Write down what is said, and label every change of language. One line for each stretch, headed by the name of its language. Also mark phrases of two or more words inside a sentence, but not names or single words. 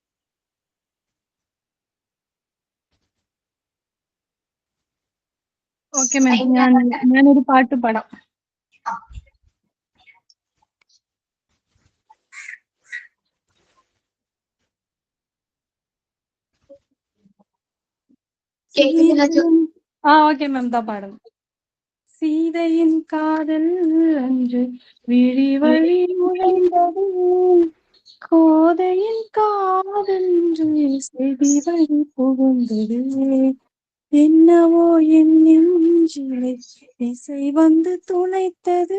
Malayalam: ഓക്കെ മാം, ഞാനൊരു പാട്ട് പാടാം. ഓക്കെ മാം, ദാ പാടും.
Tamil: சீதையின் காதல் அன்று விழி வழி நுழைந்தது, கோதையின் காதல் செவி வழி புகுந்தது, என்னவோ என் நெஞ்சிலே இசை வந்து துளைத்தது,